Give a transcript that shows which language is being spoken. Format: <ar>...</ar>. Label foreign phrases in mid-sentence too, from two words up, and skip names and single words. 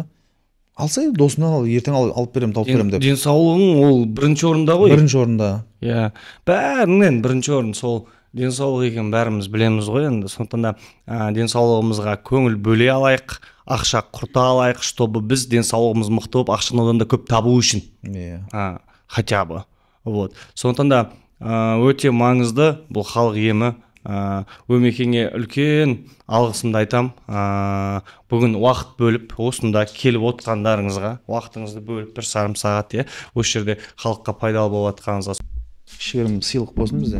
<kk>Алса досымнан ал, ертең алып беремін, тауып беремін деп. Денсаулығың ол бірінші орында ғой. Бірінші орында. Бәрінен бірінші орын сол денсаулық екенін бәріміз білеміз ғой енді. Сондықтан да денсаулығымызға көңіл бөле алайық, ақша құрта алайық, чтобы біз денсаулығымыз мықты болып, ақшаны одан да көп табу үшін.</kk> <ru>Хотя бы. Вот.</ru> <kk>Сондықтан да өте маңызды бұл халық емі. Өмекеңе үлкен алғысымды айтам. Бүгін уақыт бөліп, осында келіп отқандарыңызға, уақытыңызды бөліп бір жарым сағат, осы жерде халыққа пайдалы болып жатқаныңызға кішігірім сыйлық болсын бізден.</kk>